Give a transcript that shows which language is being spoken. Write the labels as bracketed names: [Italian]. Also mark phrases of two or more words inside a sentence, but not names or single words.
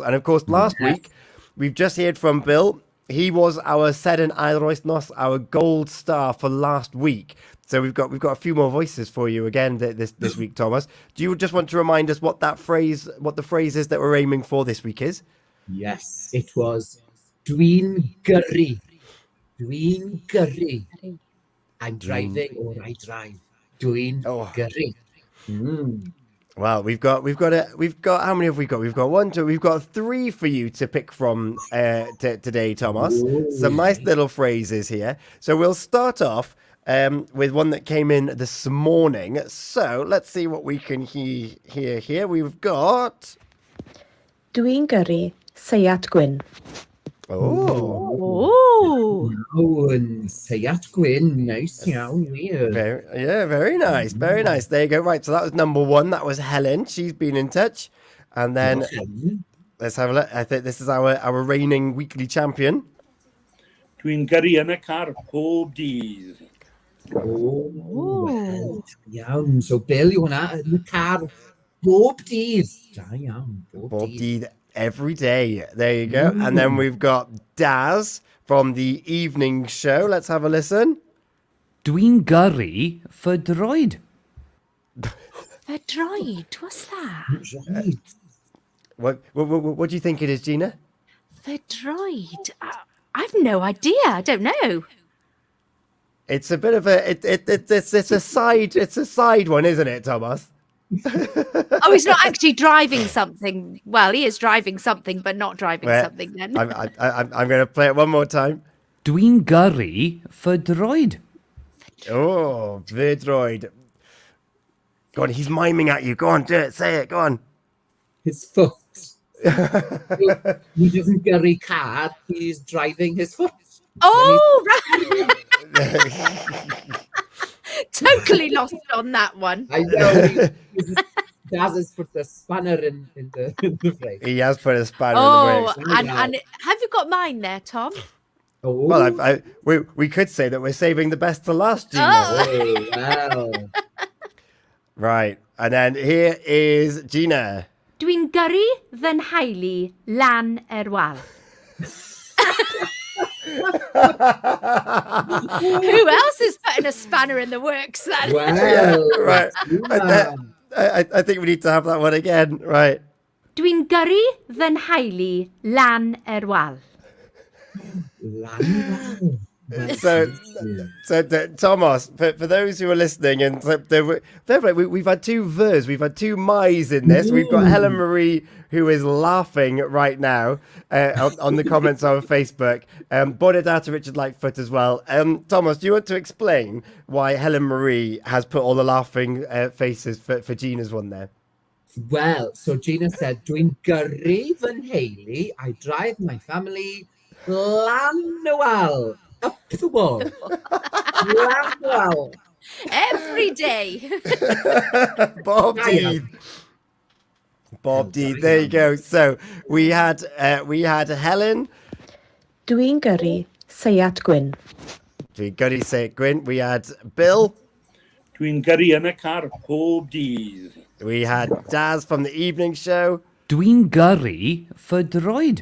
[English] And, of course, last week, we've just heard from Bill. He was our [Welsh] Seren Aur, [English] our gold star for last week. So we've got a few more voices for you again this week, Thomas. Do you just want to remind us what the phrase is that we're aiming for this week is? Yes, it was [Welsh] Dwi'n gyrru. Dwi'n gyrru. [English] I'm driving or I drive. [Welsh] Dwi'n gyrru. Mm. [English] Well, we've got how many have we got? We've got 1, 2, we've got 3 for you to pick from today, Thomas. Ooh. Some nice little phrases here. So we'll start off with one that came in this morning. So let's see what we can hear here. We've got [Welsh] Dwi'n gyrru Seiat Gwyn. Oh, Oh. [English] Oh, and Seiat Gwyn, nice [Welsh] iawn, wir. [English] very nice, very nice. There you go. Right, so that was number 1. That was Helen. She's been in touch. And then let's have a look. I think this is our reigning weekly champion. [Welsh] Dwi'n gyrru yn y car pob dydd. [English] Oh, well, iawn. So, Bill, you [Welsh] hwnna yn y car bob dydd. Da iawn, [English] Bob Deed every day. There you go. And then we've got Daz from the evening show. Let's have a listen. [Welsh] Dwi'n gyrru fy droed. [English] The droid. What's that? Right. What do you think it is, Gina? The droid. I've no idea. I don't know. It's a bit of it's a side one, isn't it, Thomas? Oh, he's not actually driving something. Well, he is driving something, but not driving something then. I'm going to play it one more time. [Welsh] Dwi'n gyrru fy droed. [English] Oh, the droid. Go on, he's miming at you. Go on, do it. Say it. Go on. His foot. He doesn't gyrru car, he's driving his foot. Oh, right. Totally lost on that one. I know. Daz has put the spanner in the phrase. He has put a spanner Oh, in the works. and have you got mine there, Tom? Oh, Well, we could say that we're saving the best to last, Gina. Oh. wow. Right, and then here is Gina. [Welsh] Dwi'n gyrru fy nhaelu lan wal. [English] Who else is putting a spanner in the works then? Wow. Right. Yeah. I think we need to have that one again. Right. [Welsh] Dwi'n gyrru fy nhaelu lan wal. [English] So Thomas, for those who are listening, and we've had 2 vers, we've had 2 mais in this. We've got Helen Marie, who is laughing right now on the comments on Facebook. Bonedata Richard Lightfoot as well. Thomas, do you want to explain why Helen Marie has put all the laughing faces for Gina's one there? Well, so Gina said, [Welsh] Dwi'n gyrru fy nheulu, [English] I drive my family [Welsh] lan wal, [English] up the wall. [Welsh] Lan wal. [English] Every day. Bob Deed. Bob Deed. There you go. So we had Helen. [Welsh] Dwi'n gyrru Seiat Gwyn. Dwi'n gyrru Seiat Gwyn. [English] We had Bill. [Welsh] Dwi'n gyrru yn y car pob dydd. [English] We had Daz from the evening show. [Welsh] Dwi'n gyrru fy droed.